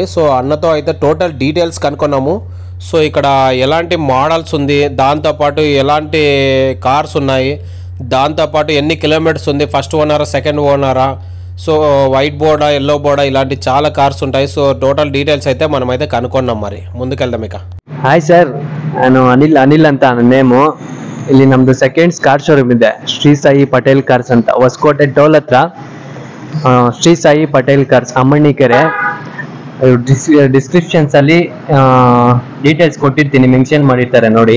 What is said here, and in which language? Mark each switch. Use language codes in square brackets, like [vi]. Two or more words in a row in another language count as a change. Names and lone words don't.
[te] సో అన్నతో అయితే [en] total details [te] కనుక్కున్నాము. సో ఇక్కడ ఎలాంటి మోడల్స్ ఉంది, దాంతోపాటు ఎలాంటి కార్స్ ఉన్నాయి, దాంతోపాటు ఎన్ని కిలోమీటర్స్ ఉంది, [en] first ownerా second ownerా, [te] సో [en] white boardా yellow boardా, [te] ఇలాంటి చాలా కార్స్ ఉంటాయి. సో [en] total details [te] అయితే మనం అయితే కనుక్కున్నాం. మరి ముందుకెళ్దాం ఇక. [kn] ಹಾಯ್ ಸರ್, ನಾನು ಅನಿಲ್ ಅಂತ ನನ್ನ ನೇಮು. ಇಲ್ಲಿ ನಮ್ದು [en] seconds car showroom [kn] ಇದೆ, ಶ್ರೀ ಸಾಯಿ ಪಟೇಲ್ ಕಾರ್ಸ್ ಅಂತ, ಹೊಸಕೋಟೆ ಟೋಲ್ ಹತ್ರ. ಶ್ರೀ ಸಾಯಿ ಪಟೇಲ್ ಕಾರ್ಸ್, ಅಮ್ಮಣ್ಣಿಕೆರೆ. ಡಿಸ್ಕ್ರಿಪ್ಷನ್ಸ್ ಅಲ್ಲಿ ಡೀಟೇಲ್ಸ್ ಕೊಟ್ಟಿರ್ತೀನಿ, ಮೆನ್ಷನ್ ಮಾಡಿರ್ತಾರೆ ನೋಡಿ.